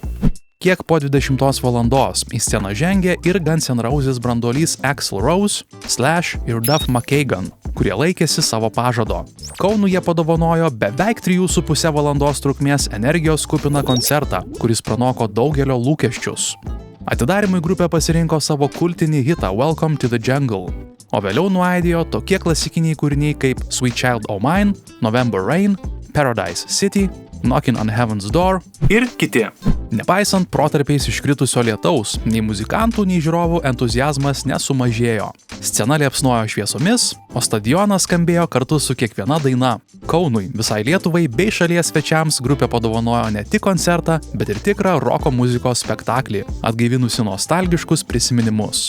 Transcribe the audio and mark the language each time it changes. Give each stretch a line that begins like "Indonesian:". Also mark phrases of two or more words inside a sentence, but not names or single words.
Lithuanian: Kiek po 20 valandos į sceną žengė ir Guns N' Roses branduolys Axl Rose / ir Duff McKagan, kurie laikėsi savo pažado. Kaunui jie padovanojo beveik 3,5 valandos trukmės energijos kupiną koncertą, kuris pranoko daugelio lūkesčius. Atidarymui grupė pasirinko savo kultinį hitą Welcome to the Jungle, o vėliau nuaidėjo tokie klasikiniai kūriniai kaip Sweet Child O' Mine, November Rain, Paradise City, Knocking on Heaven's Door ir kiti. Nepaisant protarpiais iškritusio lietaus, nei muzikantų, nei žiūrovų entuziazmas nesumažėjo. Scena liepsnojo šviesomis, o stadionas skambėjo kartu su kiekviena daina. Kaunui, visai Lietuvai bei šalies svečiams grupė padovanojo ne tik koncertą, bet ir tikrą roko muzikos spektaklį, atgaivinusi nostalgiškus prisiminimus.